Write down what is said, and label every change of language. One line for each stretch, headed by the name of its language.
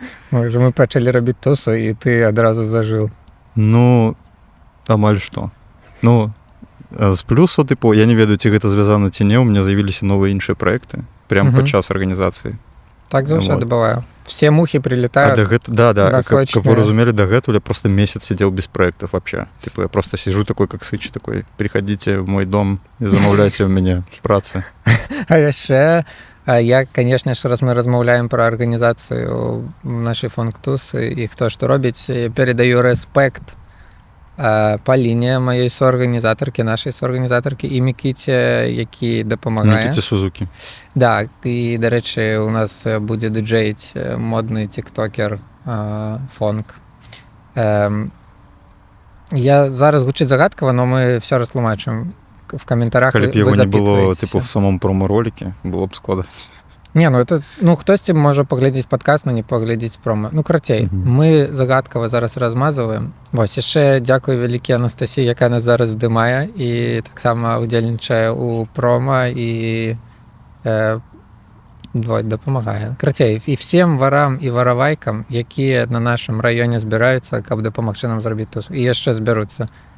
Belarusian: Можа, мы пачалі рабіць тусу, і ты адразу зажыў. Ну, амаль што. Ну, з плюсу, тыпу, я не ведаю, ці гэта звязана ці не, у меня з'явіліся новыя іншыя праекты прямо падчас арганізацыі. Так заўсёды бывае. Все мухи прилетают.
Russian: Да, как вы разумели, до гэту я просто месяц сидел без проектов вообще. Типа я просто сижу такой, как Сыч, такой, приходите в мой дом и замовляйте у меня працы.
Belarusian: А яшчэ я, конечно ж, раз мы размаўляем про арганізацыю нашай фонктусы і хто што робіць, передаю рэспект Паліне, маёй соарганізатаркі, нашай соарганізатаркі, і Мікіце, які дапамагае. Мікіце Сузукі. Да, і, дарэчы, у нас будзе дыджэйць модны тиктокер фонк. Я зараз гучыць загадкава, но мы все растлумачым в комментариях. Калі б яго не было, типу, в самом промо-ролике, было б складана. Не, ну это, ну хтосьці можа паглядзець падкаст, но не паглядзець промо. Ну, карацей, мы загадкава зараз размазваем. Вось, яшчэ дзякую вялікі Анастасіі, якая нас зараз здымае і таксама удзельнічае ў промо і дапамагае. Карацей, і всем варам і варавайкам, якія на нашым раёне збіраюцца, каб дапамагчы нам зрабіць тусу. І яшчэ збяруцца.